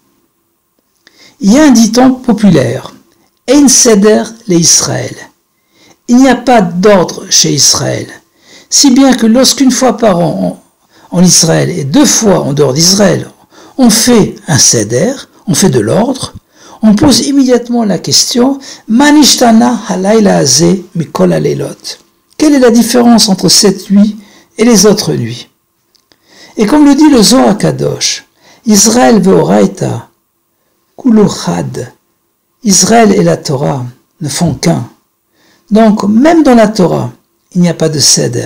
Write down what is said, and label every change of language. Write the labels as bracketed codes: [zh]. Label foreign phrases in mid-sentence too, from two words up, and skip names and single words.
[fr] Il y a un dicton populaire, [he] אין סדר לישראל. [fr] Il n'y a pas d'ordre chez Israël. Si bien que lorsqu'une fois par an en Israël et 2 fois en dehors d'Israël, on fait un seder, on fait de l'ordre, on pose immédiatement la question [he] מה נשתנה הלילה הזה מכל הלילות. [fr] Quelle est la différence entre cette nuit et les autres nuits? Et comme le dit le Zohar HaKadosh, [arc] ישראל ואורייתא כולהו חד. [fr] Israël et la Torah ne font qu'un. Donc même dans la Torah, il n'y a pas de seder.